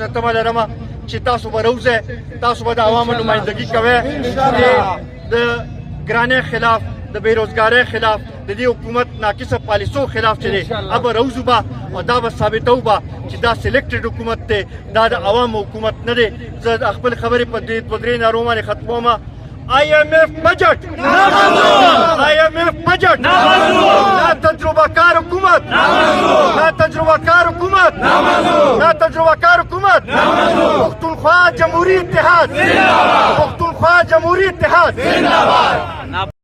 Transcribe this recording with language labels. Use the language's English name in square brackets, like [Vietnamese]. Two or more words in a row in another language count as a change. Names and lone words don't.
[Pashto] ته تمه لرمه چې تاسو به روزئ تاسو به د عوامو نمایندګي کوئ د ګرانۍ خلاف د بېروزګارۍ خلاف د دې حکومت ناقصه پالیسو خلاف چې دی هغه به روزو به او دا به ثابتو به چې دا سلیکټډ حکومت دی دا د عوامو حکومت نه دی زه د خپل خبرې په دې 2-3 نارو باندې ختموم [Urdu] IMF بجٹ IMF بجٹ نہ تجربہ کار حکومت نہ تجربہ کار حکومت نہ تجربہ کار حکومت پختونخوا جمہوری اتحاد [Pashto] پختونخوا جمہوری اتحاد